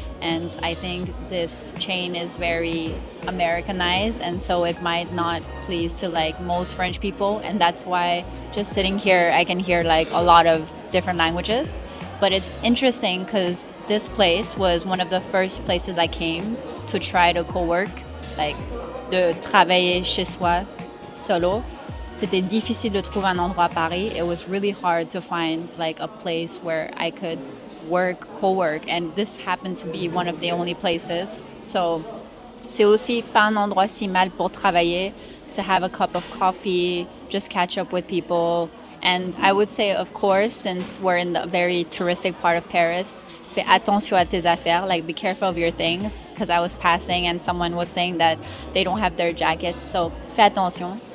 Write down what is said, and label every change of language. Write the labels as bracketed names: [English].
[English] And I think this chain is very Americanized, and so it might not please to like most French people, and that's why just sitting here I can hear like a lot of different languages. But it's interesting because this place was one of the first places I came to try to co-work, like [French] de travailler chez soi solo. c'était difficile de trouver un endroit à Paris. [English] It was really hard to find like a place where I could work, co-work, and this happened to be one of the only places. So [French] c'est aussi pas un endroit si mal pour travailler, [English] to have a cup of coffee, just catch up with people. And I would say, of course, since we're in the very touristic part of Paris, [French] fais attention à tes affaires, [English] like be careful of your things, because I was passing and someone was saying that they don't have their jackets, so [French] fais attention.